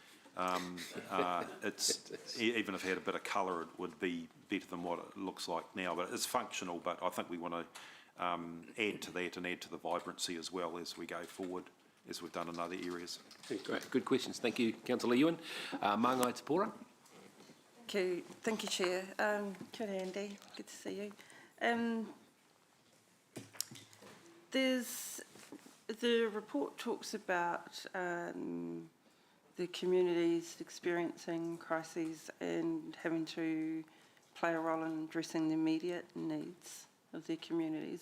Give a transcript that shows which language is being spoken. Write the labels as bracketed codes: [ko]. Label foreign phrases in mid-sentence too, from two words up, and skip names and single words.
[en] It's even if it had a bit of colour, it would be better than what it looks like now. But it's functional. But I think we want to add to that and add to the vibrancy as well as we go forward, as we've done in other areas. Great, good questions. Thank you, Councillor Ewan. Māngai Te Pora. Thank you, Chair. [mi] Kia ora, [en] Andy. Good to see you. The report talks about the communities experiencing crises and having to play a role in addressing the immediate needs of their communities.